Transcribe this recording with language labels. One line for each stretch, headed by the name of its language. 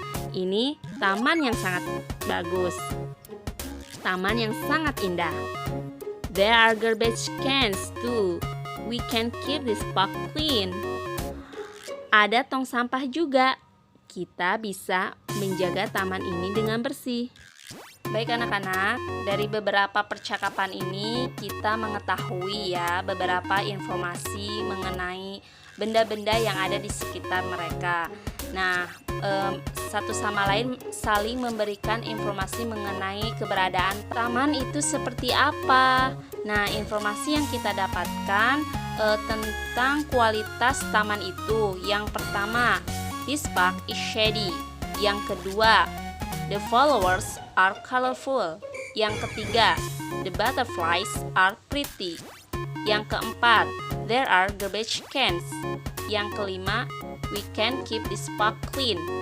Indonesian: Ini taman yang sangat bagus. Taman yang sangat indah.
English: There are garbage cans too. We can keep this park clean.
Indonesian: Ada tong sampah juga. Kita bisa menjaga taman ini dengan bersih. Baik anak-anak, dari beberapa percakapan ini kita mengetahui ya beberapa informasi mengenai benda-benda yang ada di sekitar mereka. Nah, satu sama lain saling memberikan informasi mengenai keberadaan taman itu seperti apa. Nah, informasi yang kita dapatkan tentang kualitas taman itu. Yang pertama,
English: this park is shady.
Indonesian: Yang kedua,
English: the flowers are colorful.
Indonesian: Yang ketiga,
English: the butterflies are pretty.
Indonesian: Yang keempat,
English: there are garbage cans.
Indonesian: Yang kelima,
English: we can keep this park clean.